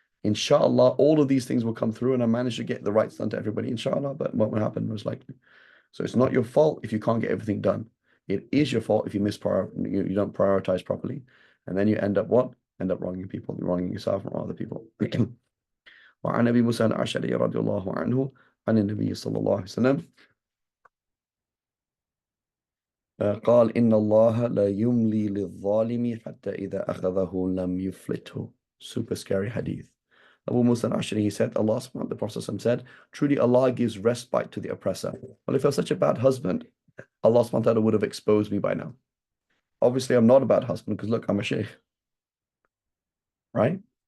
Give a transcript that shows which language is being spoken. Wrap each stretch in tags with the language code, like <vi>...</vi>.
<en>Inshallah, all of these things will come through, and I managed to get the rights done to everybody, inshallah, but what will happen most likely. So it's not your fault if you can't get everything done. It is your fault if you you don't prioritize properly. And then you end up what? End up wronging people. You're wronging yourself and other people.</en> <ar>وعن أبي موسى الأشعري رضي الله عنه عن النبي صلى الله عليه وسلم قال إن الله لا يملي للظالم حتى إذا أخذه لم يفلته.</ar> <en>Super scary hadith. Abu Musa al-Ashari, he said, the Prophet said, truly Allah gives respite to the oppressor. Well, if I was such a bad husband, Allah subhanahu wa ta'ala would have exposed me by now. Obviously, I'm not a bad husband because look, I'm a sheikh, right?</en>